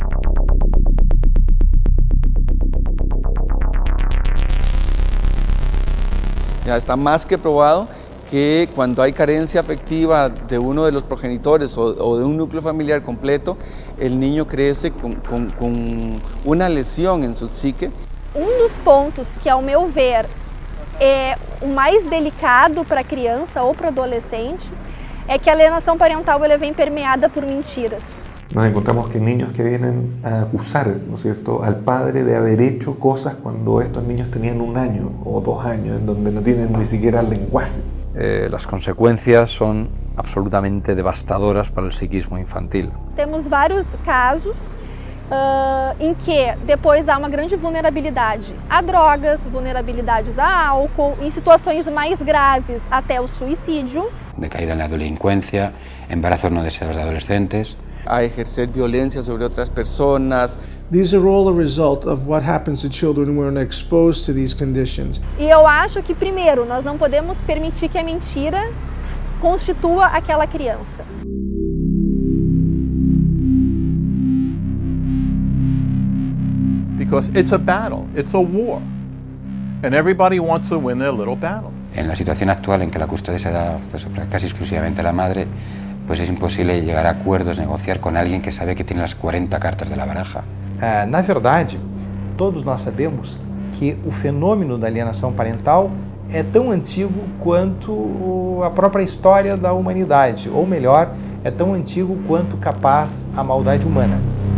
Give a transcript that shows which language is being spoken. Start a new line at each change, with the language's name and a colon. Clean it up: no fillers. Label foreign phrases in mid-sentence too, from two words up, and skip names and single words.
Spanish: Ya está más que probado que cuando hay carencia afectiva de uno de los progenitores o de un núcleo familiar completo, el niño crece com una lesión en su psique.
Portuguese: Dos pontos que, ao meu ver, é o mais delicado para a criança ou para o adolescente é que a alienação parental ela vem permeada por mentiras.
Spanish: Nos encontramos que niños que vienen a acusar, ¿no es cierto?, al padre de haber hecho cosas cuando estos niños tenían 1 año o 2 años, en donde no tienen ni siquiera el lenguaje. Las consecuencias son absolutamente devastadoras para el psiquismo infantil.
Portuguese: Temos vários casos em que depois há uma grande vulnerabilidade a drogas, vulnerabilidades a álcool, em situações mais graves até o suicídio.
Spanish: Decaída en la delincuencia, embarazos no deseados de adolescentes. A ejercer violencia sobre otras personas.
English: These are all a result of what happens to children when exposed to these conditions.
Portuguese: E eu acho que, primeiro, nós não podemos permitir que a mentira constitua aquela criança.
English: Because it's a battle, it's a war, and everybody wants to win their little battle.
Spanish: En la situación actual en que la custodia se da pues, casi exclusivamente a la madre, pues es imposible llegar a acuerdos, negociar con alguien que sabe que tiene las 40 cartas de la baraja.
Portuguese: Na verdade, todos nós sabemos que o fenômeno da alienação parental é tão antigo quanto a própria história da humanidade, ou melhor, é tão antigo quanto capaz a maldade humana.